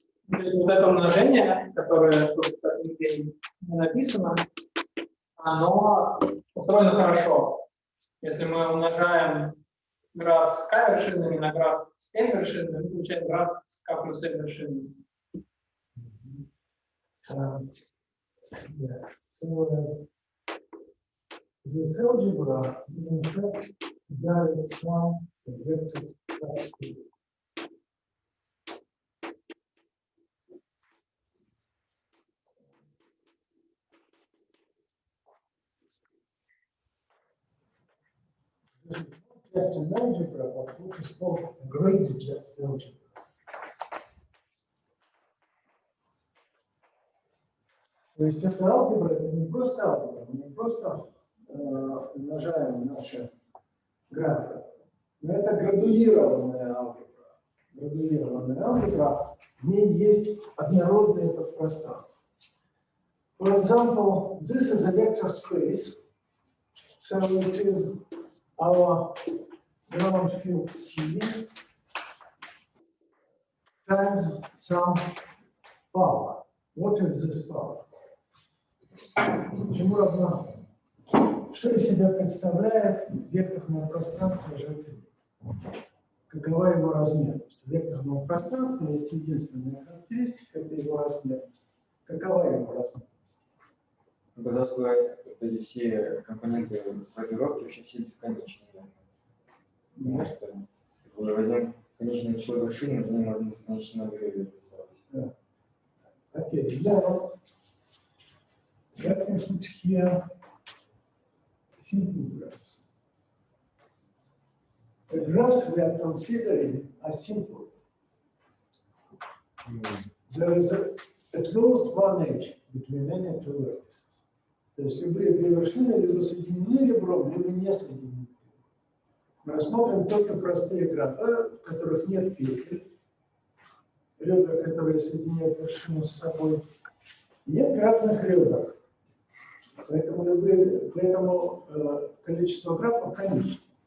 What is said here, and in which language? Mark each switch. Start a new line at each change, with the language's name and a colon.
Russian: То есть вот это умножение, которое тут нигде не написано, оно устроено хорошо. Если мы умножаем граф с k вершинами на граф с n вершинами, мы получаем граф с k плюс n вершинами.
English: So this algebra is in fact direct sum of vectors subscript. This is not just an algebra, but what is called a graded algebra.
Russian: То есть это алгебра, это не просто алгебра, мы не просто умножаем наши графы, но это градуированная алгебра. Градуированная алгебра, в ней есть однородные подпространства.
English: For example, this is a vector space, so it is our ground field C times some power. What is this power?
Russian: Чему равна? Что из себя представляет векторное пространство G3? Какова его размерность? У векторного пространства есть единственная характеристика, это его размерность. Какова его размерность? Казалось бы, вот эти все компоненты формулировки вообще все бесконечные. Потому что если возьмем конечное число вершины, то мы можем бесконечно рисовать. Да.
English: Окей, let me put here simple graphs. The graphs we are considering are simple. There is a at most one edge between any two vertices.
Russian: То есть любые две вершины либо соединены ребром, либо не соединены. Мы рассмотрим только простые графы, в которых нет петель, ребра, которые соединяют вершины с собой. Нет графных ребер. Поэтому количество графов конечно.